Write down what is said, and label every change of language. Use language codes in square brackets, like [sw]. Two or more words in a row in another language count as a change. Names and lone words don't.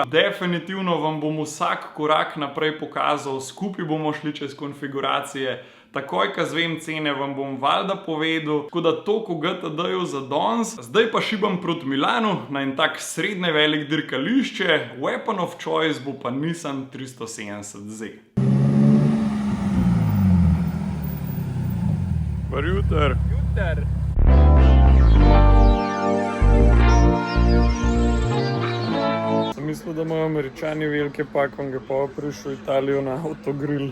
[sl] Definitivno vam bom vsak korak naprej pokazal, skupaj bomo šli čez konfiguracije. Takoj, ko zvem cene, vam bom valjda povedal. Tako da toliko GTD-ju za danes. Zdaj pa šibam proti Milanu na en tak srednje velik dirkališče. [en] Weapon of choice [sl] bo pa Nissan 370Z. Dobar jutr. Jutr. Sem mislil, da imajo Američani velike pakonge, pa je prišel v Italijo na avtogrill.